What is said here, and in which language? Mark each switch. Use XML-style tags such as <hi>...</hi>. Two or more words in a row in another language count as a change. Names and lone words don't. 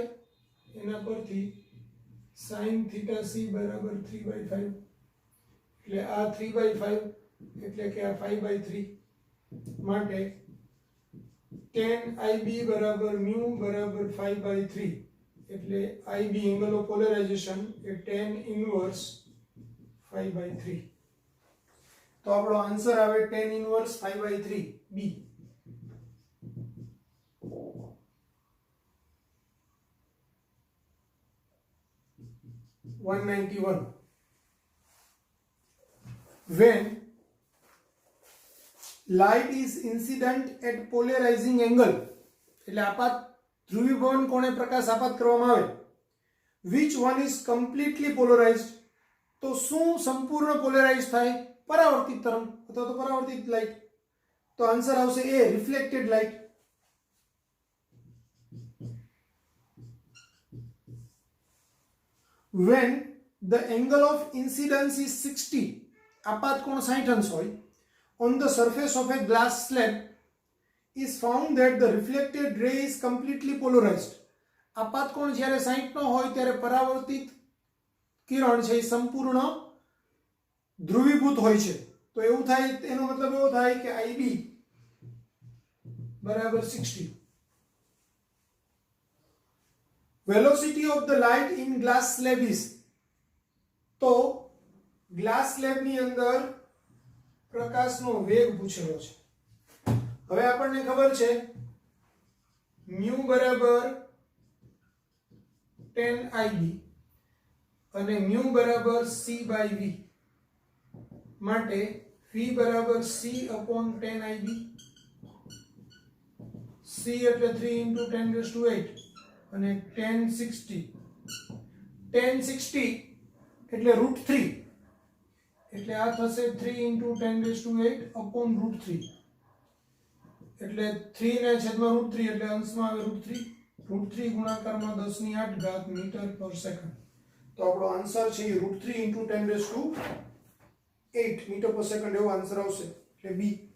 <gu>એના પરથી sin theta c બરાબર 3 by 5 એટલે આ 3 by 5 એટલે કે આ 5 by 3 માટે tan ib બરાબર mu બરાબર 5 by 3 એટલે ib</gu> <en>angle of polarization</en> <gu>એ tan ઇન્વર્સ 5 by 3. તો આપણો આન્સર આવે tan ઇન્વર્સ 5 by 3 બી.</gu> <en>When light is incident at polarizing angle,</en> <gu>એટલે આપાત ધ્રુવીભવન કોણે પ્રકાશ આપાત કરવામાં આવે,</gu> <en>which one is completely polarized,</en> <gu>તો શું સંપૂર્ણ પોલેરાઇઝ થાય? પરાવર્તિત તરંગ અથવા તો પરાવર્તિત લાઇટ. તો આન્સર આવશે એ</gu> <en>reflected light. When the angle of incidence is 60,</en> <gu>આપાત કોણ 60 અંશ હોય,</gu> <en>on the surface of a glass slab is found that the reflected ray is completely polarized.</en> <gu>આપાત કોણ જ્યારે 60 નો હોય ત્યારે પરાવર્તિત કિરણ છે એ સંપૂર્ણ ધ્રુવીભૂત હોય છે. તો એવું થાય, એનો મતલબ એવો થાય કે IB બરાબર 60.</gu> <en>Velocity of the light in glass slab is,</en> <gu>તો</gu> <en>glass slab</en> <gu>ની અંદર પ્રકાશનો વેગ પૂછેલો છે. હવે આપણને ખબર છે mu બરાબર tan ib અને mu બરાબર c by v માટે v બરાબર c upon tan ib. c એટલે 3 into 10</gu> <en>raised to</en> <gu>8 અને tan 60 એટલે √3 એટલે આ થશે 3 into 10</gu> <en>raised to</en> <gu>8 upon √3 એટલે 3 ને છેદમાં √3 એટલે અંશમાં આવે √3. √3 ગુણાકારમાં 10 ની 8 ઘાત</gu> <en>meter per second.</en> <gu>તો આપણો આન્સર છે √3 into 10</gu> <en>raised to</en> <gu>8</gu> <en>meter per second</en> <gu>એવો આન્સર આવશે એટલે બી.</gu>